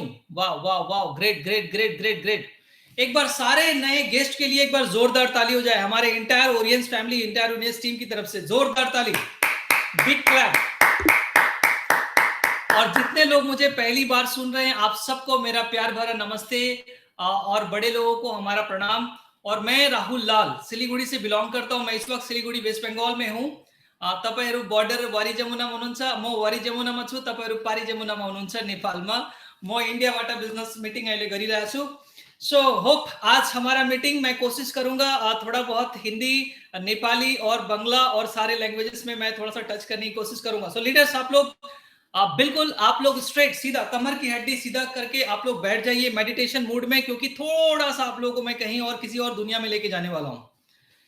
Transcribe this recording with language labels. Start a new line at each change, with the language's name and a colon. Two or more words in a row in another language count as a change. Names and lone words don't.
Hindi: वाह वाह वाह,
English: great great great great great.
Hindi: एक बार सारे नए गेस्ट के लिए एक बार जोरदार ताली हो जाए, हमारे
English: entire audience family, entire audience team
Hindi: की तरफ से जोरदार ताली,
English: big clap.
Hindi: और जितने लोग मुझे पहली बार सुन रहे हैं, आप सबको मेरा प्यार भरा नमस्ते, और बड़े लोगों को हमारा प्रणाम। और मैं राहुल लाल सिलीगुड़ी से बिलोंग करता हूं। मैं इस वक्त सिलीगुड़ी वेस्ट बंगाल में हूं।
Nepali: तपाईहरु बॉर्डर वारी जमुनामा हुनुहुन्छ, म वारी जमुनामा छु, तपाईहरु पारी जमुनामा हुनुहुन्छ नेपालमा। म इन्डियाबाट
English: business meeting
Nepali: अहिले गरिरहेको छु।
English: so hope
Hindi: आज हमारा मीटिंग, मैं कोशिश करूंगा थोड़ा बहुत हिंदी, नेपाली और बंगला और सारे लैंग्वेजेस में मैं थोड़ा सा टच करने की कोशिश करूंगा।
English: so leaders,
Hindi: आप लोग बिल्कुल, आप लोग स्ट्रेट सीधा कमर की हड्डी सीधा करके आप लोग बैठ जाइए
English: meditation mood
Hindi: में, क्योंकि थोड़ा सा आप लोगों को मैं कहीं और किसी और दुनिया में लेके जाने वाला हूं।